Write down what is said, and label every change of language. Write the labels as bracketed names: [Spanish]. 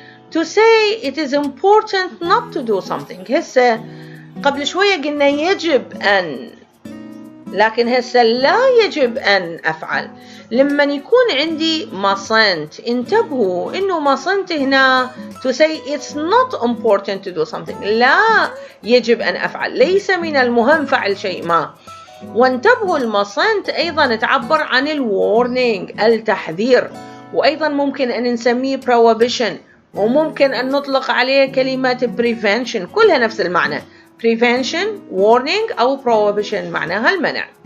[English] to say it is important not to do something. [Arabic] هسه قبل شوية قلنا يجب أن، لكن هسه لا يجب أن أفعل. لما يكون عندي [English] mustn't [Arabic] انتبهوا إنه [English] mustn't هنا to say it's not important to do something. [Arabic] لا يجب أن أفعل، ليس من المهم فعل شيء ما. وانتبهوا المصنت أيضا تعبر عن الwarning التحذير، وأيضا ممكن أن نسميه prohibition وممكن أن نطلق عليه كلمة prevention، كلها نفس المعنى. prevention، warning أو prohibition معناها المنع.